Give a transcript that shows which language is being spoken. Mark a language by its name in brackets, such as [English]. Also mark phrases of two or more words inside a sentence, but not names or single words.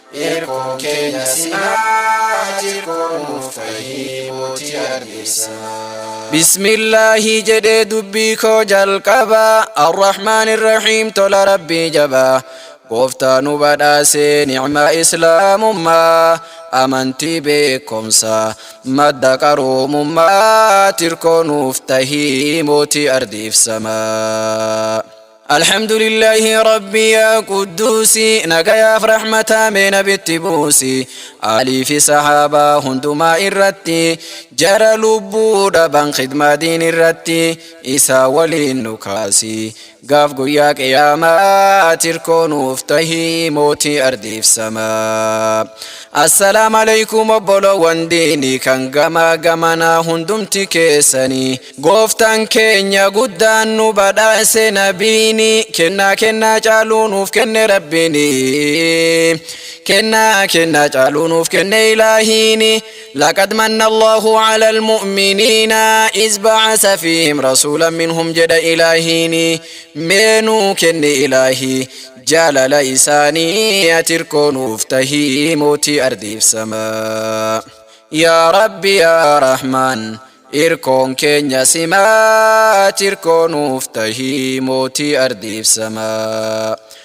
[Oromo] irkoon keenya simaa, irkoo nuuf tahii mootii ardiif samaa. [Arabic] بسم الله [Oromo] jedhee dubbii koo jalqaba, [Arabic] الرحمن الرحيم [Oromo] tola Rabbii jaba. Gooftaa nu badhaasee ni'maa Islaamummaa, amantii beekumsa, madda qaroomummaa, tirkoo nuuf tahii mootii ardiif samaa. [Arabic] الحمد لله ربي يا قدوسي، [Oromo] nagayaaf rahmataa mee nabitti buusi. Aalii fi sahaabaa hundumaa irratti, jara lubbuu dhaban khidmaa diin irratti, isaa waliin nu kaasi. Gaaf guyyaa qiyaamaa tirkoo nuuf tahii mootii ardiif samaa. [Arabic] السلام عليكم [Oromo] obboloowwan diinii kan gamaa gamanaa hundumti keessanii. Gooftaan keenya guddaan nu badhaase nabiini. Kennaa kennaa caaluu nuuf kenne rabbiini. Kennaa kennaa caaluu nuuf kenne ilaahiini. [Arabic] لقد من الله على المؤمنين إذ بعث فيهم رسولا منهم [Oromo] jedha ilaahiini. Meenuu kenne ilaahi. Jaalala isaanii ati irkoo nuuf tahii mootii ardiif samaa. [Arabic] يا رب يا رحمن, [Oromo] irkoon keenya simaa, ati irkoo nuuf tahii mootii ardiif samaa.